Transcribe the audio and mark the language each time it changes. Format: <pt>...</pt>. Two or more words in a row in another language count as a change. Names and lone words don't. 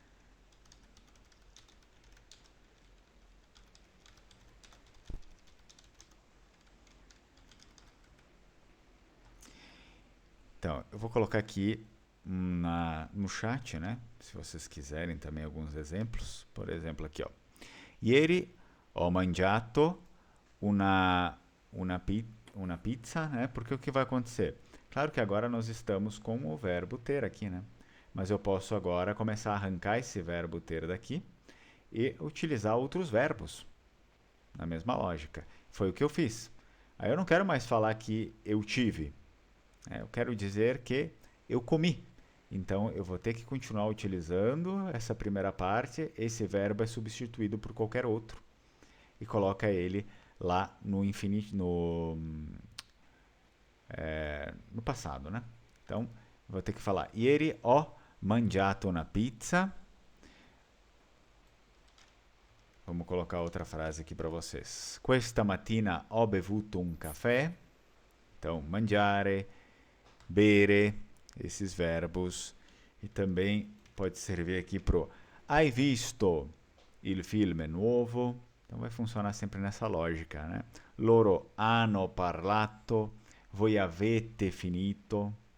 <pt>Então, eu vou colocar aqui no chat, né? Se vocês quiserem também alguns exemplos. Por exemplo, aqui, ó.</pt> <it>Ieri ho mangiato una pizza,</it> <pt>né? Porque o que vai acontecer? Claro que agora nós estamos com o verbo ter aqui, né? Mas eu posso agora começar a arrancar esse verbo ter daqui e utilizar outros verbos. Na mesma lógica. Foi o que eu fiz. Aí eu não quero mais falar que eu tive. Eu quero dizer que eu comi. Então, eu vou ter que continuar utilizando essa primeira parte. Esse verbo é substituído por qualquer outro. E coloca ele lá no infinito, no passado, né? Então, vou ter que falar</pt> <it>ieri ho mangiato una pizza.</it> <pt>Vamos colocar outra frase aqui para vocês.</pt> <it>Questa mattina ho bevuto un caffè.</it> <pt>Então,</pt> <it>mangiare, bere,</it> <pt>esses verbos. E também pode servir aqui pro</pt> <it>hai visto il film nuovo?</it> <pt>Então vai funcionar sempre nessa lógica, né?</pt> <it>Loro hanno parlato, voi avete finito.</it>